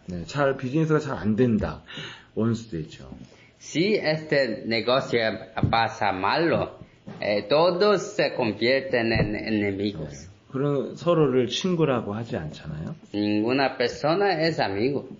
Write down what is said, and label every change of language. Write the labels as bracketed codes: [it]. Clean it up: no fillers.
[ko] 네, 비즈니스가 잘 안 된다. 원수되죠. [es] Si este negocio pasa malo, todos se convierten en enemigos. [ko] 그런 서로를 친구라고 하지 않잖아요. [es] Ninguna persona es amigo.